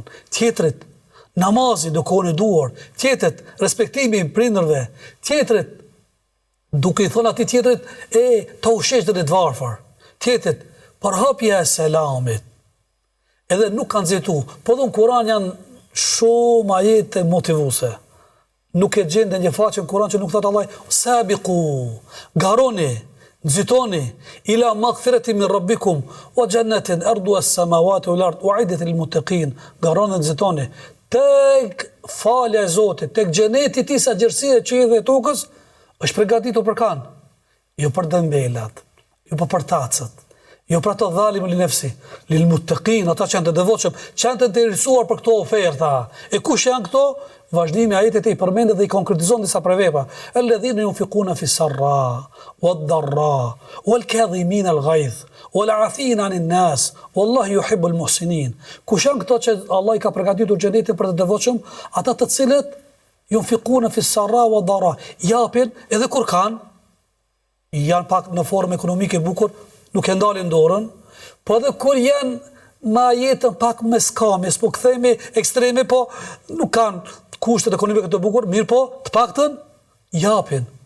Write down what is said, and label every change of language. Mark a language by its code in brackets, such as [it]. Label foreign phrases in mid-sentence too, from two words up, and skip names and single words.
[sq] Tjetrit, namazi duke u duar, tjetrit, respektimi i prindërve, tjetrit, duke i thonë atij tjetrit, ta ushesh deri të varfër. Tjetrit, përhapja e selamit. Edhe nuk kanë nxitu, po dhënë Kur'an janë shumë ajete motivuese. Nuk e gjende një faqe në Kur'an që nuk thotë Allah, sabiqu, garoni, nxitoni [ar] إلى مغفرة من ربكم وجنة عرضها السماوات والأرض أعدت للمتقين. [sq] Garoni, nxitoni tek falja e Zotit, tek xheneti i tij sa gjerësia e qiellit dhe tokës është përgatitur për kan. Jo për dëmbelat, jo për tacët. Jo pra të dhalim [ar] لنفسي للمتقين, [sq] ata që janë të devotshëm, që janë të interesuar për këto oferta. E kush janë këto? Vazhdimi ajetet e i përmendet dhe i konkretizon disa prej veprave. [ar] الذين ينفقون في السراء والضراء والكاظمين الغيظ والعافين عن الناس والله يحب المحسنين. [sq] Kush janë këto që Allah i ka përgatitur xhenetin për të devotshëm? Ata të cilët [ar] ينفقون في السراء والضراء, [sq] japin edhe kur kanë, janë pak në formë ekonomike bukur, nuk e ndalin dorën, po edhe kur janë ma jetën pak me skamis, po këthejme ekstreme, po nuk kanë kushtet ekonomike të bukur, mirë po, të paktën, japin.